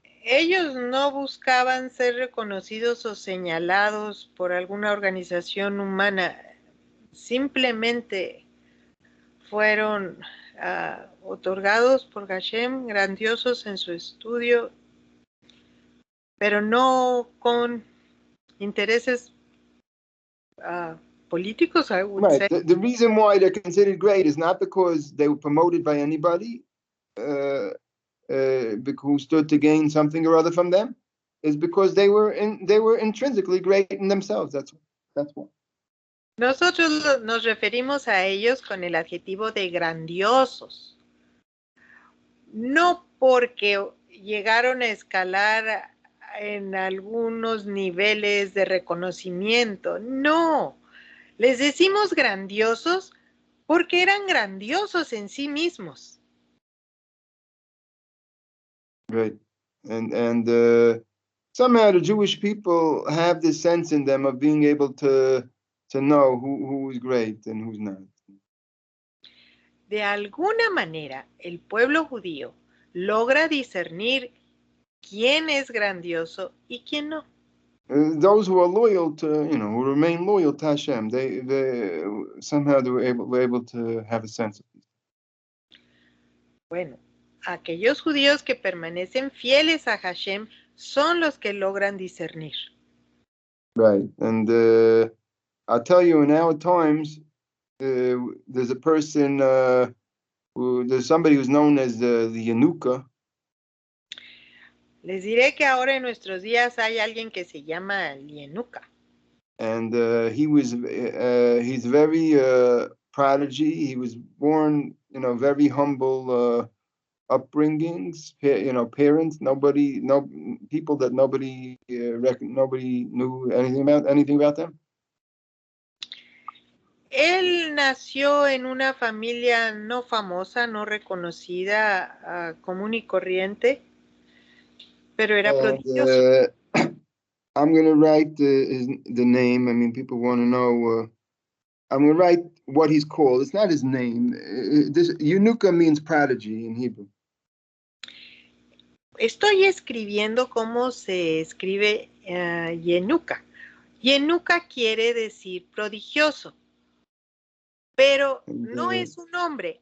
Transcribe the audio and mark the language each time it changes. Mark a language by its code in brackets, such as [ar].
[es] Ellos no buscaban ser reconocidos o señalados por alguna organización humana, simplemente fueron otorgados por Hashem, grandiosos en su estudio, pero no con intereses políticos, [en] I would say. Right. The reason why they're considered great is not because they were promoted by anybody who stood to gain something or other from them, is because they were intrinsically great in themselves. That's why. [es] Nosotros nos referimos a ellos con el adjetivo de grandiosos, no porque llegaron a escalar en algunos niveles de reconocimiento, no. Les decimos grandiosos porque eran grandiosos en sí mismos. [en] Right. And somehow the Jewish people have this sense in them of being able to know who is great and who's not. [es] De alguna manera, el pueblo judío logra discernir quién es grandioso y quién no. [en] Those who are loyal to, who remain loyal to Hashem, they somehow were able to have a sense of this. [es] Bueno, aquellos judíos que permanecen fieles a Hashem son los que logran discernir. [en] Right. And I'll tell you, in our times, there's a person, there's somebody who's known as the Yanuka. [es] Les diré que ahora en nuestros días hay alguien que se llama Yenuka. [en] And he's very prodigy. He was born, very humble upbringings, parents, people that nobody knew anything about them. [es] Él nació en una familia no famosa, no reconocida, común y corriente, pero era prodigioso. [en] I'm going to write the name. I mean, people want to know. I'm going to write what he's called. It's not his name. This Yanuka means prodigy in Hebrew. [es] Estoy escribiendo cómo se escribe Yenuka. Yenuka quiere decir prodigioso, pero no es un nombre.